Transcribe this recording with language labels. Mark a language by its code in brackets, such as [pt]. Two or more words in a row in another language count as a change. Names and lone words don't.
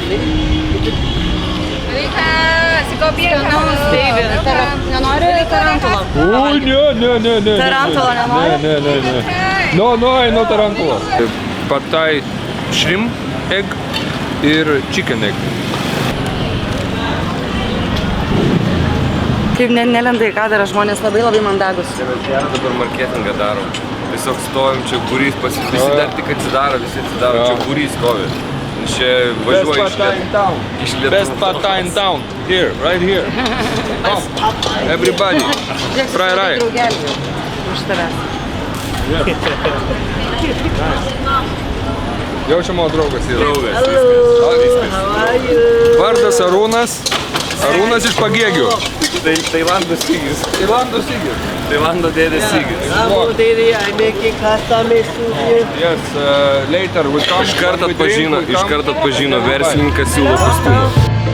[lt] Nenori tarantulo? Ui, ne. Tarantulo nenori? Ne. No tarantulo. [en] Pad thai shrimp egg ir chicken egg. [lt] Kaip nelenda į kadrą, žmonės labai mandagus. Dabar marketingą darom. Tiesiog stovim čia būrys, visi dar tik atsidaro, čia būrys stovi. Čia važiuoja iš Lietuvos. [en] Best pad thai in town. Here, right here. Come, everybody. Fry. [lt] Draugelį už tavęs. Jau čia mano draugas yra. Draugas. Vardas Arūnas. Arūnas iš Pagėgių. Tailando Sigis. Tailando dėdė Sigis. [en] I make it custom Yes, later we come. [lt] Iš karto atpažino verslininkas siūlo kostiumą.